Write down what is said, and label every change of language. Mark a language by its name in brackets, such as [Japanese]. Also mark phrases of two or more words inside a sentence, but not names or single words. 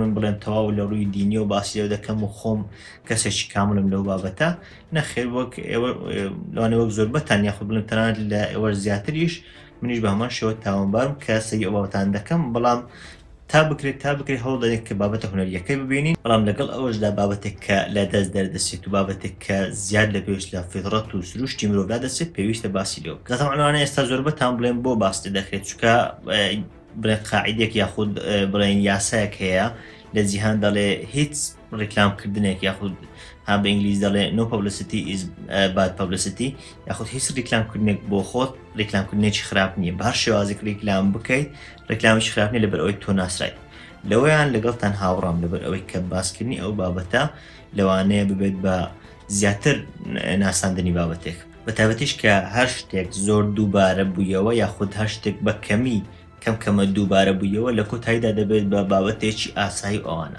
[Central Kurdish] من بڵێم تەواو لە ڕووی دینی و باسی لێوە دەکەم و خۆم کەسێکی کاملم لەو بابەتە، نەخێر وەک ئێوە لەوانێ وەک زۆربەتان یاخود بڵێم تەنانەت لە ئێوە زیاتریش منیش بە هەمان شێوە تاوانبارم کە سەیری ئەو بابەتان دەکەم، بەڵام تا بکرێت هەوڵ دەدەین کە بابەتە هونەریەکەی ببینین، بەڵام لەگەڵ ئەوەشدا بابەتێک کە لە دەست دەردەچێت و بابەتێک کە زیاد لە پێویست لە فیتڕەت و سروشتی مرۆڤدا دەچێت پێویستە باسی لێ بکات. تەمەنانە ئێستا زۆربەتان بڵێن بۆ باس دەکرێت، چونکە بڵێن قاعیدێک یاخود بڵێن یاسایەک هەیە لە جیهان دەڵێ هیچ ڕیکلامکردنێک یاخود ها بە ئینگلیز دەڵێ [English] no publicity is bad publicity، [Central Kurdish] یاخود هیچ ڕیکلامکردنێک بۆ خۆت ڕیکلامکردنێکی خراپ نییە، بە هەر شێوازێک ڕیکلام بکەیت ڕیکلامێکی خراپ نییە لەبەر ئەوەی تۆ ناسرایت. لەوەیان لەگەڵتان هاوڕام لەبەر ئەوەی کە باسکردنی ئەو بابەتە لەوانەیە ببێت بە زیاتر ناساندنی بابەتێک، بەتایبەتیش کە هەر شتێک زۆر دووبارە بوویەوە یاخود هەر شتێک بە کەمی کەمە دووبارە بوویەوە لە کۆتاییدا دەبێت بە بابەتێکی ئاسایی ئەوانە.